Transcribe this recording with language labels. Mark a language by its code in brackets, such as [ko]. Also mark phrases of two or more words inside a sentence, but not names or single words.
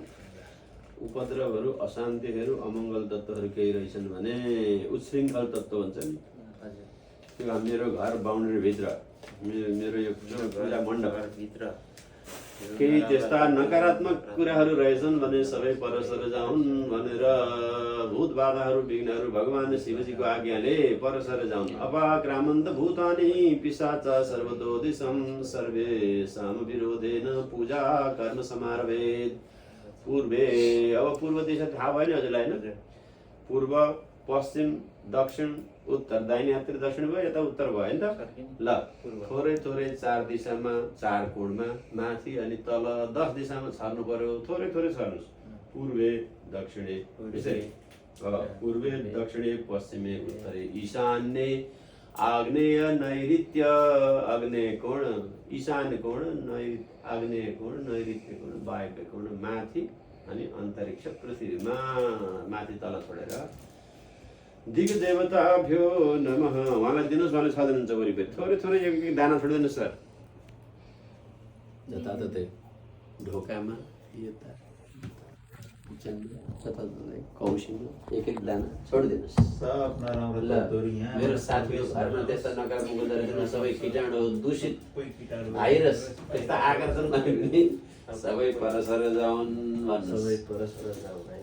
[ne] उपद्रवहरू, अशान्तिहरू, अमङ्गल तत्त्वहरू केही रहेछन् भने उच्छृङ्खल तत्त्व भन्छ नि, त्यो मेरो घर बााउन्ड्रीभित्र, मेरो यो पूजा मण्डपभित्र केही त्यस्ता नकारात्मक कुराहरू रहेछन् भने सबै परस्पर जाउन् भनेर भूत बाधाहरू, विघ्नहरू भगवान शिवजीको आज्ञाले परस्पर जाउन्। [sa] अपाक्रामन्त भूतानि पिशाचा सर्वतो दिशं सर्वेषां विरोधेन पूजा कर्म समारभेत्। [ne] पूर्वे, अब पूर्व दिशा थाहा भयो नि हजुरलाई होइन? पूर्व, पश्चिम, दक्षिण, उत्तर, दाहिने हाततिर दक्षिण भयो, यता उत्तर भयो नि त? ल, थोरै थोरै 4 दिशामा, 4 कोणमा, माथि अनि तल 10 दिशामा छर्नु पर्यो। थोरै थोरै छर्नुहोस्। [sa] पूर्वे, दक्षिणे, पूर्वे, दक्षिणे, पश्चिमे, उत्तरे, ईशान्ये, [ne] आग्नेय, नैऋत्य, आग्नेय कोण, ईशान्य कोण, आग्नेय कोण, नैऋत्य कोण, वायव्य कोण, माथि अनि अन्तरिक्ष पृथ्वीमा माथि तल छोडेर [sa] दिग देवताभ्यो नमः। [ne] उहाँलाई दिनुहोस्, उहाँले छदिनुहुन्छ वरिपरि। थोरै थोरै एक एक दाना छोडिदिनुहोस् सर। जताततै ढोकामा, यता कौशीमा एक एक दाना छोडिदिनुहोस्। मेरो साथीहरू घरमा त्यस्ता नकारात्मक ऊर्जाहरू सबै कीटाणु, दूषित भाइरस त्यस्ता आकर्षण नगर्ने सबै परस्पर जाउन् भन्नुहोस्।